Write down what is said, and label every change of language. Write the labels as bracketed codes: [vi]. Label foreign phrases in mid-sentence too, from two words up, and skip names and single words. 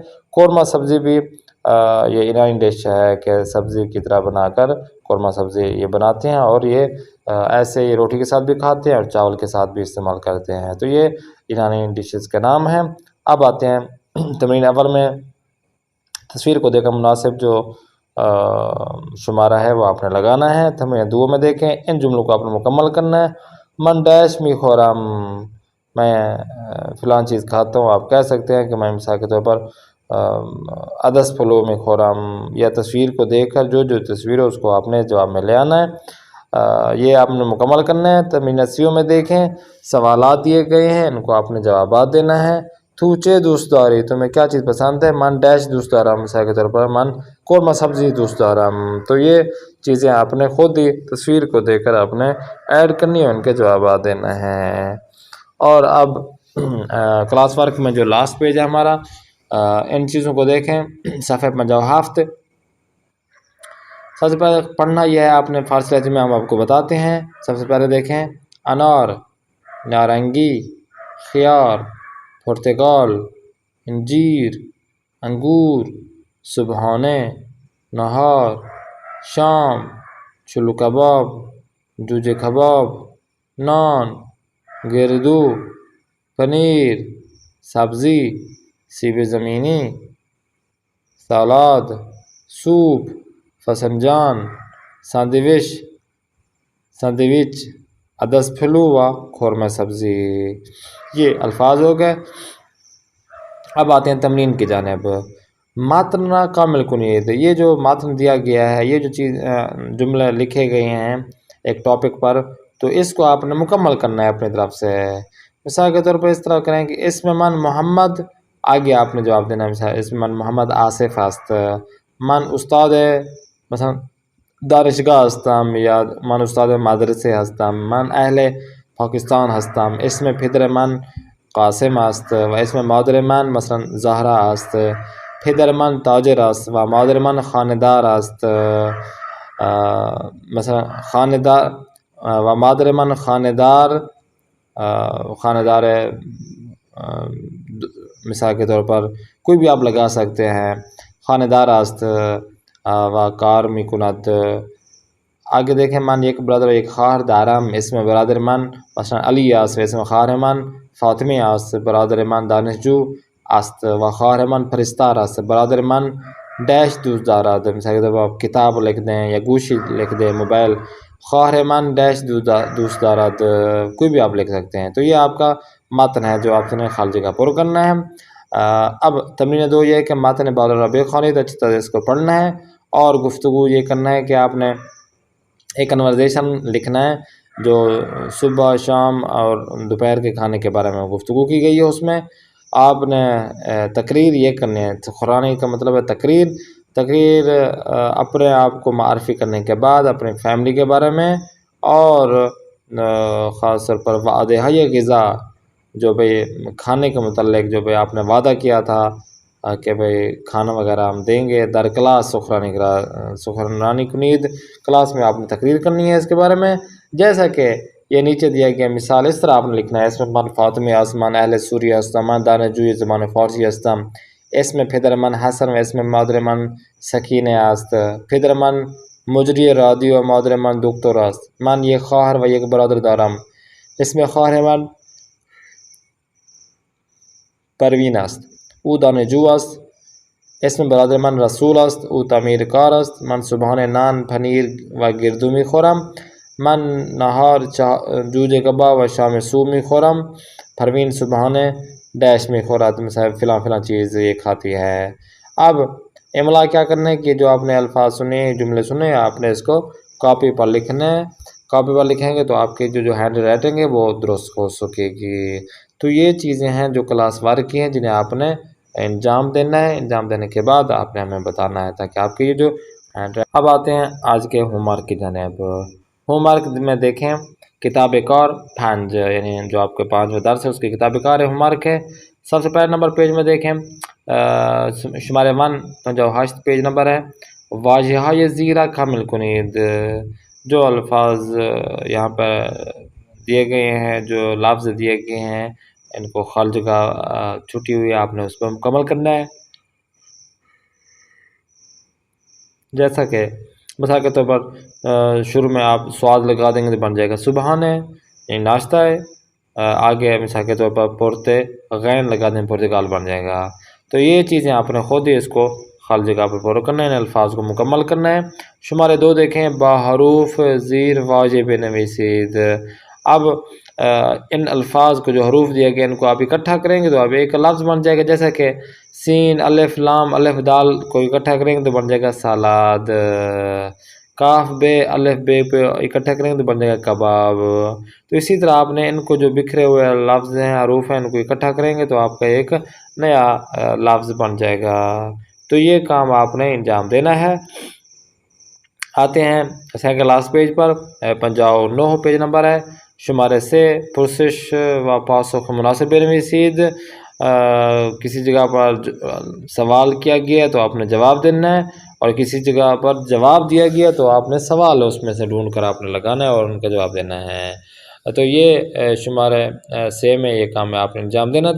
[ur] قورمہ سبزی بھی یہ ایرانی ڈش ہے کہ سبزی کی طرح بنا کر قورمہ سبزی یہ بناتے ہیں اور یہ ایسے یہ روٹی کے ساتھ بھی کھاتے ہیں اور چاول کے ساتھ بھی استعمال کرتے ہیں. تو یہ ایرانی ڈشز کا نام ہے. اب آتے ہیں تمرین اول میں تصویر کو دیکھا مناسب جو شمارہ ہے وہ آپ نے لگانا ہے. تمرین دو میں دیکھیں ان جملوں کو آپ نے مکمل کرنا ہے. [fa] من ڈیش می خورم، [ur] میں فلان چیز کھاتا ہوں. آپ کہہ سکتے ہیں کہ میں مثال کے طور پر [fa] ادس پھلو میں خورم. [ur] یا تصویر کو دیکھ کر جو جو تصویر ہے اس کو آپ نے جواب میں لے آنا ہے. یہ آپ نے مکمل کرنا ہے. تمرین سیوں میں دیکھیں سوالات دیے گئے ہیں ان کو آپ نے جوابات دینا ہے. [fa] توچے دوست داری، [ur] تمہیں کیا چیز پسند ہے. [fa] من ڈیش دوست دارم، [ur] مثال کے طور پر [fa] من قورمہ سبزی دوست دارم. [ur] تو یہ چیزیں آپ نے خود ہی تصویر کو دیکھ کر آپ نے ایڈ کرنی ہے، ان کے جوابات دینا ہے. اور اب کلاس ورک میں جو لاسٹ پیج ہے ہمارا ان چیزوں کو دیکھیں صفحہ 57. سب سے پہلے پڑھنا یہ ہے آپ نے فارسی لہجے میں ہم آپ کو بتاتے ہیں. سب سے پہلے دیکھیں انار، نارنگی، خیار، پرتگال، انجیر، انگور، صبحانے، نہار، شام، چلو کباب، جوجے کباب، نان، [fa] گردو، پنیر، سبزی، سیب زمینی، سالاد، سوپ، فسنجان، سینڈوچ، عدس پھلو و قورمہ سبزی. [ur] یہ الفاظ ہو گئے. اب آتے ہیں تمرین کی جانب. [fa] متن کامل کنید. [ur] یہ جو متن دیا گیا ہے، یہ جو جملے لکھے گئے ہیں ایک ٹاپک پر، تو اس کو آپ نے مکمل کرنا ہے اپنی طرف سے. مثال کے طور پر اس طرح کریں کہ اس میں من محمد، آگے آپ نے جواب دینا ہے. مثال اس میں [fa] من محمد آصف است، من استاد مثلا دانشگاه هستم یا من استاد مدرسه هستم، من اهل پاکستان هستم. اسم پدر من قاسم است و اسم مادر من مثلا زهرا است. پدر من تاجر است و مادر من خانه‌دار است. مثلا خانه‌دار و مادر من خانه‌دار [ur] مثال کے طور پر کوئی بھی آپ لگا سکتے ہیں. [fa] خانه‌دار است و کار میکند. [ur] آگے دیکھیں [fa] من یک برادر و یک خواهر دارم. اسم برادر من مثلا علی است و اسم خواهر من فاطمه است. برادر من دانشجو است و خواهر من پرستار است. برادر من ڈیش دوست دارد. [ur] مثال کے طور پر آپ کتاب لکھ دیں یا گوشی لکھ دیں، موبائل. [fa] خواهر من ڈیش دوست دارد. [ur] کوئی بھی آپ لکھ سکتے ہیں. تو یہ آپ کا متن ہے جو آپ نے خالی جگہ پر کرنا ہے. اب تمرین 2 یہ ہے کہ [fa] متن بعد الربیع خوانید، [ur] اچھی طرح اس کو پڑھنا ہے. اور گفتگو یہ کرنا ہے کہ آپ نے ایک کنورزیشن لکھنا ہے جو صبح، شام اور دوپہر کے کھانے کے بارے میں گفتگو کی گئی ہے. اس میں آپ نے تقریر یہ کرنی ہے. قرآن کا مطلب ہے تقریر اپنے آپ کو معرفی کرنے کے بعد اپنے فیملی کے بارے میں، اور خاص طور پر وعدہ غذا جو بھئی کھانے کے متعلق جو بھئی آپ نے وعدہ کیا تھا کہ بھئی کھانا وغیرہ ہم دیں گے، [fa] در کلاس سخنرانی کنید. [ur] کلاس میں آپ نے تقریر کرنی ہے اس کے بارے میں. جیسا کہ یہ نیچے دیا گیا مثال اس طرح آپ نے لکھنا ہے. اس میں [fa] من فاطمه است، من اهل سوریه هستم، من دانشجوی زبان فارسی هستم. اسم پدر من حسن و اسم مادر من سکینه است. پدر من مجری رادیو و مادر من دکتر است. من یک خواهر و یک برادر دارم. اسم خواهر من پروین است، او دانشجو است. اسم برادر من رسول است، او تعمیرکار است. من صبحانه نان، پنیر و گردو میخورم. من نهار جوجه کباب و شام سوپ میخورم. پروین صبحانه ڈیش میخورد. [ur] مثلا فلاں فلاں چیز یہ کھاتی ہے. اب املا کیا کرنا ہے کہ جو آپ نے الفاظ سنے، جملے سنے، آپ نے اس کو کاپی پر لکھنا ہے. کاپی پر لکھیں گے تو آپ کے جو ہینڈ رائٹنگ ہے وہ درست ہو سکے گی. تو یہ چیزیں ہیں جو کلاس ورک کی ہیں جنہیں آپ نے انجام دینا ہے. انجام دینے کے بعد آپ نے ہمیں بتانا ہے تاکہ آپ کے یہ جو اب آتے ہیں آج کے ہوم ورک کی جانب. ہوم ورک میں دیکھیں کتاب کار 5 یعنی جو آپ کے 5 درس ہے اس کی کتاب کار ہوم ورک ہے. سب سے پہلے نمبر پیج میں دیکھیں شمارے 158 پیج نمبر ہے. [fa] واجہ های زیرہ کامل کنید. [ur] جو الفاظ یہاں پر دیے گئے ہیں، جو لفظ دیے گئے ہیں، ان کو خالی جگہ چھٹی ہوئی ہے، آپ نے اس کو مکمل کرنا ہے. جیسا کہ مثال کے طور پر شروع میں آپ سواد لگا دیں گے تو بن جائے گا صبحانہ یعنی ناشتہ ہے. آگے مثال کے طور پر پورتے غین لگا دیں پرتگال بن جائے گا. تو یہ چیزیں آپ نے خود ہی اس کو خالی جگہ پر پورا کرنا ہے، ان الفاظ کو مکمل کرنا ہے. [fa] شمارے 2 دیکھیں بحروف زیر واجب بنویسید. [ur] اب ان الفاظ کو جو حروف دیا گیا ان کو آپ اکٹھا کریں گے تو اب ایک لفظ بن جائے گا. جیسا کہ سین، الف، لام، الف، دال کو اکٹھا کریں گے تو بن جائے گا سالاد. کاف، بے، الف، بے پہ اکٹھا کریں گے تو بن جائے گا کباب. تو اسی طرح آپ نے ان کو جو بکھرے ہوئے لفظ ہیں، حروف ہیں، ان کو اکٹھا کریں گے تو آپ کا ایک نیا لفظ بن جائے گا. تو یہ کام آپ نے انجام دینا ہے. آتے ہیں سیکنڈ لاسٹ پیج پر 59 پیج نمبر ہے. [fa] شمارے سے پرسش و پاسخ مناسب بنویسید. [ur] کسی جگہ پر سوال کیا گیا تو آپ نے جواب دینا ہے، اور کسی جگہ پر جواب دیا گیا تو آپ نے سوال اس میں سے ڈھونڈ کر آپ نے لگانا ہے اور ان کا جواب دینا ہے. تو یہ شمارے سے میں یہ کام ہے آپ نے انجام دینا ہے.